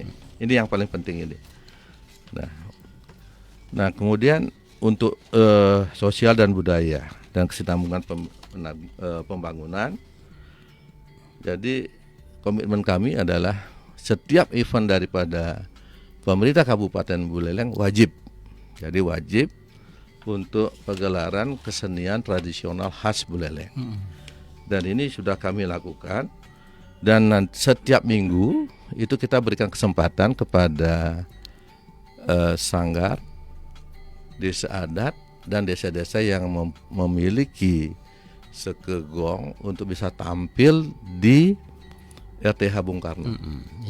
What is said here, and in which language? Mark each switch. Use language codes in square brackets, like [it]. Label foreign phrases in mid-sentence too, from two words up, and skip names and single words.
[id] Ini yang paling penting ini. Nah kemudian untuk sosial dan budaya dan kesinambungan pembangunan. Jadi komitmen kami adalah setiap event daripada pemerintah Kabupaten Buleleng wajib. Jadi wajib untuk pegelaran kesenian tradisional khas Buleleng. Dan ini sudah kami lakukan. Dan setiap minggu itu kita berikan kesempatan kepada sanggar, desa adat, dan desa-desa yang memiliki sekegong untuk bisa tampil di RTH Bung Karno.